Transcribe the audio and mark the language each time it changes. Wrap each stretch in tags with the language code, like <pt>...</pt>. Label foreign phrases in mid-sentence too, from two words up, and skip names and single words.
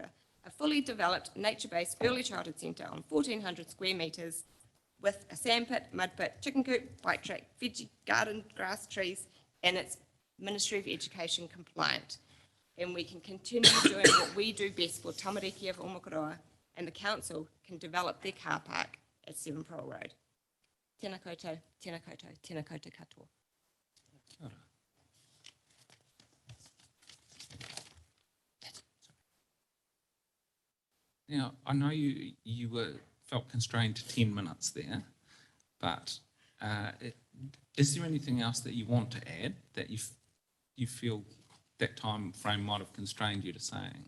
<en>A fully developed nature-based early childhood centre on 1,400 square metres with a sandpit, mud pit, chicken coop, bike track, veggie garden, grass, trees, and it's Ministry of Education compliant. And we can continue doing what we do best for Tamariki of Omakoroa, and the council can develop their car park at 7 Pearl Road.</en> <mi>Tēnā koutou, tēnā koutou, tēnā koutou katoa.</mi> <en>Now, I know you felt constrained to 10 minutes there, but is there anything else that you want to add that you feel that time frame might have constrained you to saying?</en>